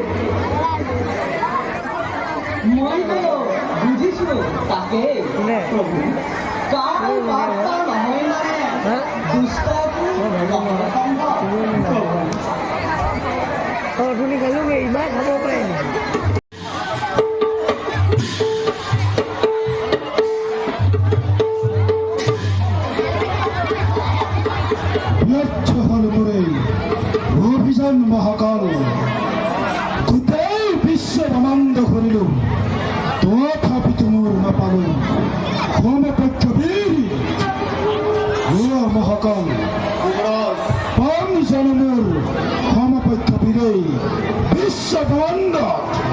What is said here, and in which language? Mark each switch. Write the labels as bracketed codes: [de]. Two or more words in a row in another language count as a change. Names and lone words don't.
[as] মইতো বুজিছো তাকে প্ৰভু কাৰ বাৰ্তা নহয় মানে দুষ্টটো নহয় সম্ভৱ প্ৰভু আপুনি খালোগে ইমান খাব পাৰে নেকি ব্যর্থ হল পরে অভিযান মহাকাল গোটেই বিশ্ব ব্রহ্মাণ্ড ঘূৰিল তথাপিতো মোৰ নাপালো সমপক্ষ বীৰ মহাকাল পাম জানো মোৰ সমপক্ষ বীৰেই বিশ্ব ব্ৰহ্মাণ্ডত